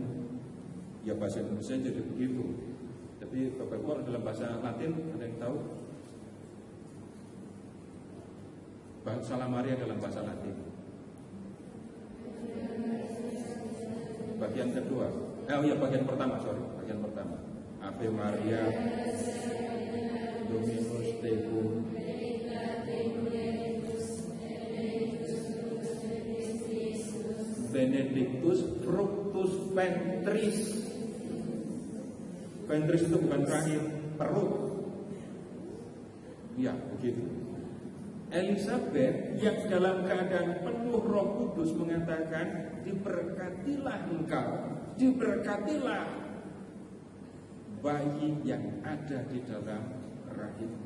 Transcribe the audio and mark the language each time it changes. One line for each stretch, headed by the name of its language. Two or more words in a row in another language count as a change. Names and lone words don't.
Indonesian: Ya bahasa Indonesia jadi begitu. Tapi Bapak Ibu dalam bahasa Latin ada yang tahu? Salam Maria dalam bahasa Latin. Bagian kedua. Bagian pertama, bagian pertama.
Latin: Ave Maria, Dominus tecum, benedictus fructus ventris.
Indonesian: Ventris itu bukan rahim, perut. Ya, begitu. Elizabeth yang dalam keadaan penuh Roh Kudus mengatakan, diberkatilah engkau, diberkatilah bayi yang ada di dalam rahimmu.